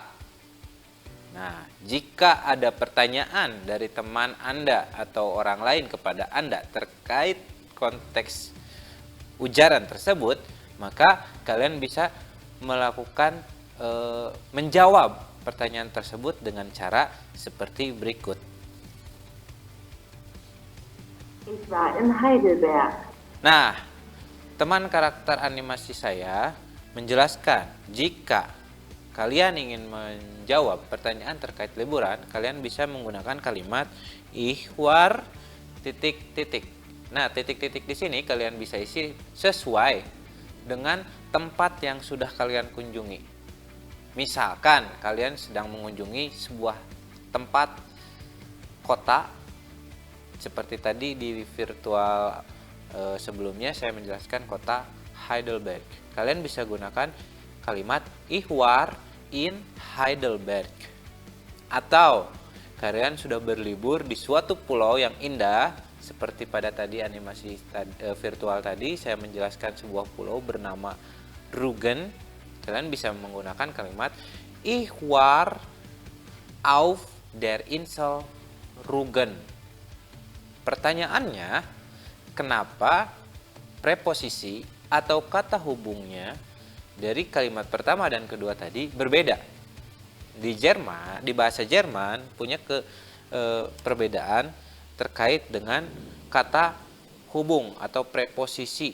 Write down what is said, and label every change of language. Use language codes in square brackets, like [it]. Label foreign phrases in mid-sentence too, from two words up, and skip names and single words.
[id] Nah, jika ada pertanyaan dari teman Anda atau orang lain kepada Anda terkait konteks ujaran tersebut, maka kalian bisa melakukan menjawab pertanyaan tersebut dengan cara seperti berikut. [de] Ich war in Heidelberg. [id] Nah, teman karakter animasi saya menjelaskan jika kalian ingin menjawab pertanyaan terkait liburan, kalian bisa menggunakan kalimat [de] ich war ... [id] Nah, titik-titik di sini kalian bisa isi sesuai dengan tempat yang sudah kalian kunjungi. Misalkan kalian sedang mengunjungi sebuah tempat kota, seperti tadi di virtual sebelumnya saya menjelaskan kota Heidelberg. Kalian bisa gunakan kalimat [de] ich war in Heidelberg. [id] Atau kalian sudah berlibur di suatu pulau yang indah, seperti pada tadi animasi virtual tadi saya menjelaskan sebuah pulau bernama Rügen. Kalian bisa menggunakan kalimat [de] ich war auf der Insel Rügen. [id] Pertanyaannya, kenapa preposisi atau kata hubungnya dari kalimat pertama dan kedua tadi berbeda? Di Jerman, di bahasa Jerman punya perbedaan terkait dengan kata hubung atau preposisi.